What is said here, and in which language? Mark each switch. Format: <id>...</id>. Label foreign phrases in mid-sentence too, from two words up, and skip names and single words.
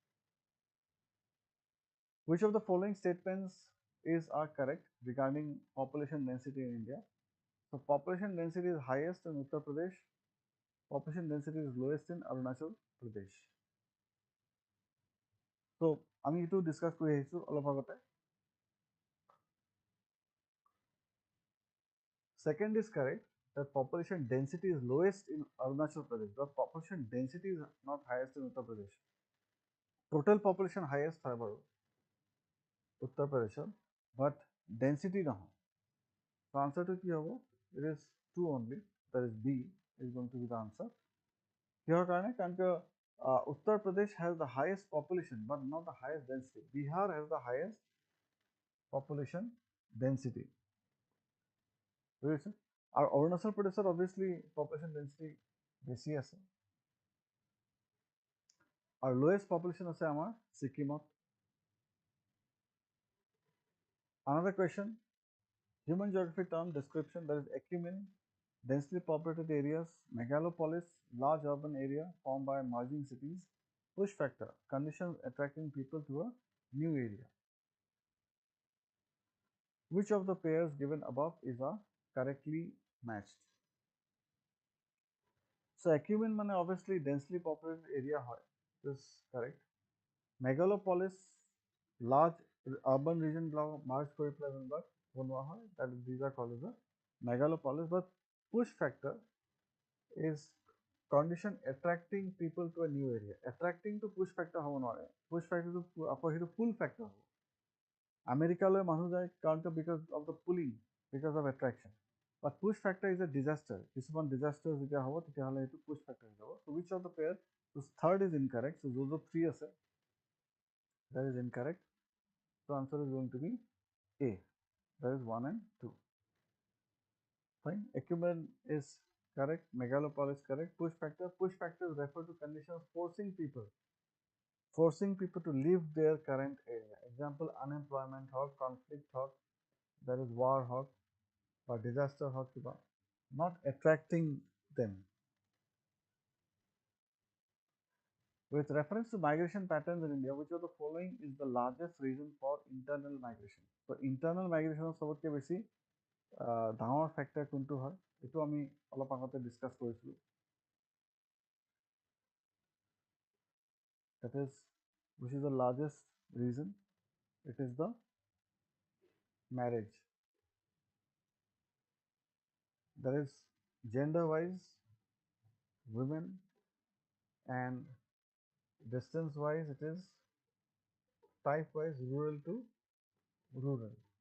<en>Which of the following statements are correct regarding population density in India? So population density is highest in Uttar Pradesh, population density is lowest in Arunachal Pradesh.</en> <as>So আমি এটো ডিসকাস কৰি আহিছো অলপ আগতে।</as> <en>Second is correct, that population density is lowest in Arunachal Pradesh, but population density is not highest in Uttar Pradesh. Total population highest</en> <as>হয় বাৰু</as> <en>Uttar Pradesh, but density নহয়। So answer to</en> <as>কি হ'ব?</as> <en>It is 2 only, that is B is going to be the answer.</en> <as>কিহৰ কাৰণে?</as> <en>কাৰণ Uttar Pradesh has the highest population but not the highest density. Bihar has the highest population density.</en> <as>বুজিছে? আৰু Arunachal Pradesh</as> <en>obviously population density</en> <as>বেছি আছে। আৰু</as> <en>lowest population</en> <as>আছে আমাৰ Sikkimত।</as> <en>Another question, human geographic term description, that is acumen, densely populated areas, megalopolis, large urban area formed by merging cities, push factor, conditions attracting people to a new area. Which of the pairs given above is correctly matched? So acumen মানে obviously densely populated area হয়, this is correct.</en> <as>Megalopolis,</as> <en>large urban region merge</en> <as>কৰি পেলাই যোনবিলাক বনোৱা হয়,</as> <en>that is, these are called as a megalopolis. But push factor is condition attracting people to a new area. Attracting to push factor</en> <as>হ'ব নোৱাৰে,</as> <en>push factor to</en> <as>আকৌ সেইটো</as> <en>pull factor হ'ব।</en> <as>আমেৰিকালৈ মানুহ যায় কাৰণ</as> <en>because of the pulling, because of attraction. But push factor is a disaster.</en> <as>কিছুমান disaster যেতিয়া হ'ব তেতিয়াহ'লে সেইটো</as> <en>push factor</en> <as>হৈ যাব।</as> <en>So which of the pair? So third is incorrect. So those are 3 আছে, that is incorrect. So answer is going to be A, that is 1 and 2. Fine. Acumen is correct, megalopolis correct. Push factors refer to conditions forcing people to leave their current area. Example, unemployment hawk, conflict hawk, that is war hawk, or disaster hawk, not attracting them. With reference to migration patterns in India, which of the following is the largest reason for internal migration?</en> <as>So</as> <en>internal migration</en> <as>সবতকে বেছি ডাঙৰ ফ্যাক্টৰ কোনটো হয়, এটো আমি অলপ আগতে ডিসকাস কৰিছিলো।</as> <en>That is, which is the largest reason? It is the marriage. That is, gender wise women, and distance wise it is type wise rural to rural.</en>